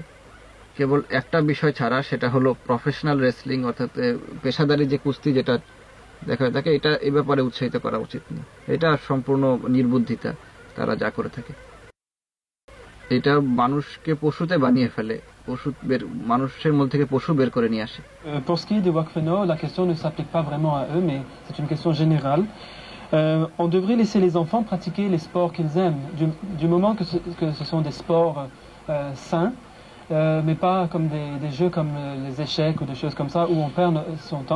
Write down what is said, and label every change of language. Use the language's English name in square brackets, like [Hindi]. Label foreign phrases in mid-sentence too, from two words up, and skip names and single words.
[Bangla] কেবল একটা বিষয় ছাড়া, সেটা হলো [English] professional wrestling [Bangla] অর্থাৎ পেশাদারি যে কুস্তি যেটা দেখা যায় থাকে, এটা এই ব্যাপারে উৎসাহিত করা উচিত না। এটা সম্পূর্ণ নির্বুদ্ধিতা তারা যা করে থাকে। এটা মানুষকে পশুতে বানিয়ে ফেলে, মানুষের মধ্যে থেকে পশু বের করে নিয়ে আসে। [French] Pour ce qui est des Wakfeno, la question ne s'applique pas vraiment à eux, mais c'est une question générale. On devrait laisser les enfants pratiquer les sports qu'ils aiment, du moment que ce sont des sports sains, mais pas comme des jeux comme les échecs ou des choses comme ça où on perd son temps.